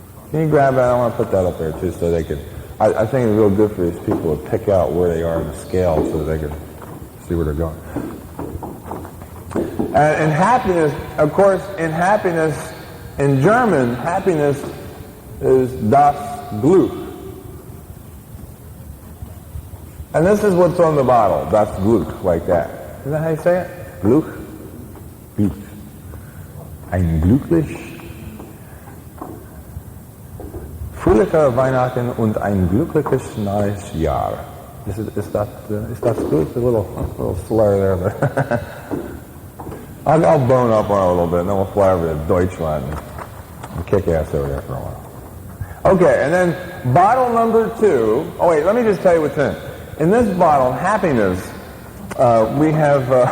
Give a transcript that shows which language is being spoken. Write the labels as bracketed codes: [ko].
[en] Can you grab that? I want to put that up there too so they could, I think it's real good for these people to pick out where they are on the scale so that they can see where they're going. And in happiness, of course, in happiness, in German, happiness is [de] das Glück. [en] And this is what's on the bottle, [de] das Glück, [en] like that. Isn't that how you say it? Glück? Glück. [de] Ein glücklich, fröhliche Weihnachten und ein glückliches neues Jahr. [en] Is that good? A little slur there, but I'll bone up on it a little bit, and then we'll fly over to Deutschland and kick ass over there for a while. Okay, and then bottle number 2. Oh wait, let me just tell you what's in it. In this bottle, happiness, we have...